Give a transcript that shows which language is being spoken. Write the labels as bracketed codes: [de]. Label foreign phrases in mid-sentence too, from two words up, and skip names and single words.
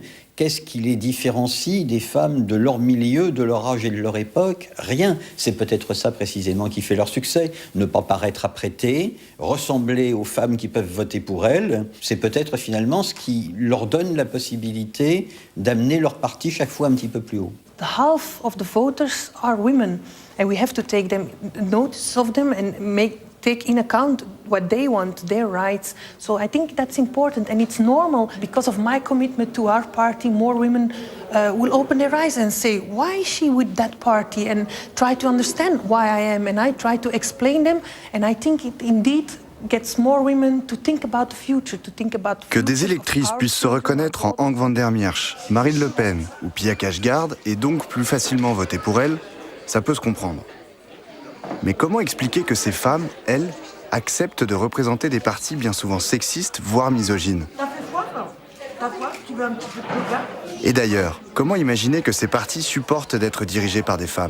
[fr] Qu'est-ce qui les différencie des femmes de leur milieu, de leur âge et de leur époque? Rien. C'est peut-être ça précisément qui fait leur succès. Ne pas paraître apprêtées, ressembler aux femmes qui peuvent voter pour elles. C'est peut-être finalement ce qui leur donne la possibilité d'amener leur parti chaque fois un petit peu plus haut. [en] The half of the voters are women, and we have to take notice of them and take in account what they want, their rights. So I think that's important, and it's normal. Because of my commitment to our party, more women will open their eyes and say, why is she with that party? And try to understand why I am, and I try to explain them, and I think it indeed gets more women to think about the future, to think about [fr] Que des électrices puissent se reconnaître en Ank van der Miersch, Marine Le Pen ou Pia Kjærsgaard et donc plus facilement voter pour elles, ça peut se comprendre. Mais comment expliquer que ces femmes, elles, acceptent de représenter des partis bien souvent sexistes, voire misogynes? Et d'ailleurs, comment imaginer que ces partis supportent d'être dirigés par des femmes?